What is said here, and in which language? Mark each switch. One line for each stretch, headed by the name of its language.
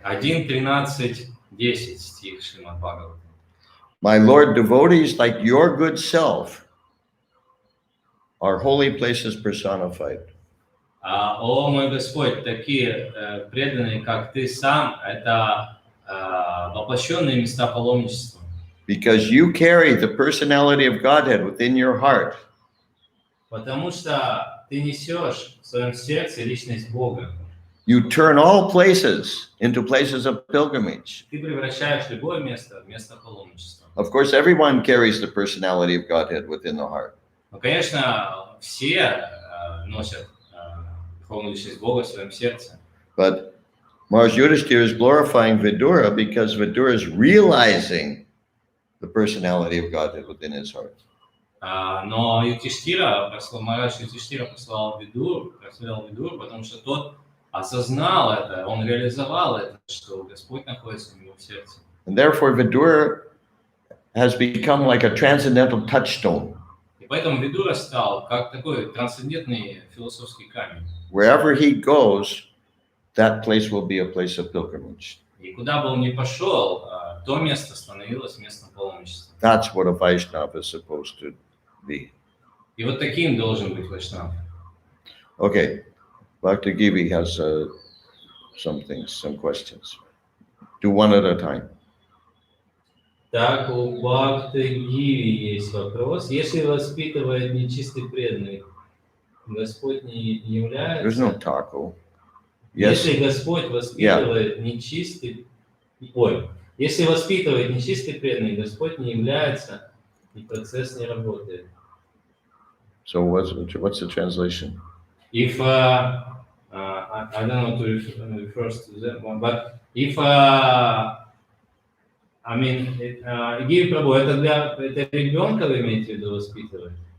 Russian: 1:13:10 стих Шримад Бхагаватам.
English: My Lord, devotees like your good self are holy places personified.
Russian: О мой Господь, такие преданные, как Ты сам, это воплощенные места паломничества.
English: Because you carry the personality of Godhead within your heart.
Russian: Потому что Ты несешь в своем сердце личность Бога.
English: You turn all places into places of pilgrimage.
Russian: Ты превращаешь любое место в место паломничества.
English: Of course, everyone carries the personality of Godhead within the heart.
Russian: Ну, конечно, все носят духовную личность Бога в своем сердце.
English: But Maharaj Yudhishthira is glorifying Vidura because Vidura is realizing the personality of Godhead within his heart.
Russian: Но Марадж Юдхиштира прославил Видуру, потому что тот осознал это, он реализовал это, что Господь находится у него в сердце.
English: And therefore, Vidura has become like a transcendental touchstone.
Russian: И поэтому Видура стал как такой трансцендентный философский камень.
English: Wherever he goes, that place will be a place of pilgrimage.
Russian: И куда бы он ни пошел, то место становилось местом паломничества.
English: That's what a Vaishnava is supposed to be.
Russian: И вот таким должен быть вайшнав.
English: Okay, Bhakti Gibi has some questions. Do one at a time.
Russian: Так, у Бхакти Гиви есть вопрос. Если воспитывает нечистый преданный, Господь не является...
English: There's no taco. Yes.
Russian: Если Господь воспитывает нечистый... Ой, если воспитывает нечистый преданный, Господь не является, и процесс не работает.
English: So what's the translation? If, I don't know to refer to that one, but if, I mean, Гиви Прабhu,
Russian: это ребенка вы имеете в виду воспитывать?